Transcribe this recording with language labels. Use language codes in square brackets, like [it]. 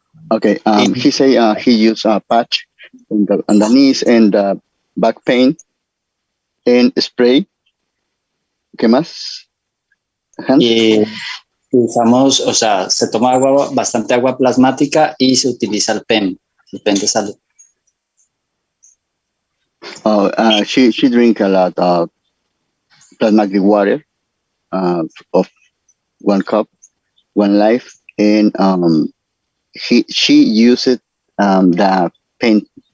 [en] Okay, he say he used a patch on the knees and back pain and spray. [es] ¿Qué más? Y usamos, o sea, se toma bastante agua plasmática y se utiliza el PEM de salud. [en] She drink a lot of plasmatic water of 1 cup, 1 life, and she used the pen.